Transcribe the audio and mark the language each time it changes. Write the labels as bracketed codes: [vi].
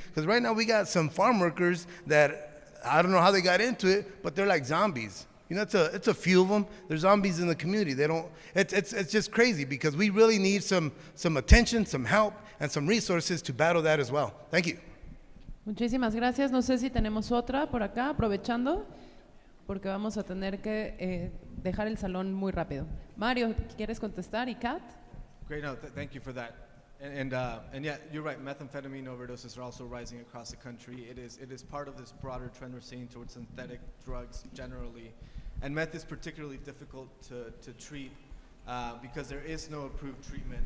[en] Because right now we got some farm workers that, I don't know how they got into it, but they're like zombies. You know, it's a few of them. There's zombies in the community. It's just crazy, because we really need some attention, some help, and some resources to battle that as well. Thank you. [es] Muchísimas gracias. No sé si tenemos otra por acá, aprovechando, porque vamos a tener que dejar el salón muy rápido. Mario, ¿quieres contestar? ¿Y Kat? [en] Great, no, thank you for that. And yeah, you're right. Methamphetamine overdoses are also rising across the country. It is part of this broader trend we're seeing towards synthetic drugs generally. And meth is particularly difficult to treat because there is no approved treatment.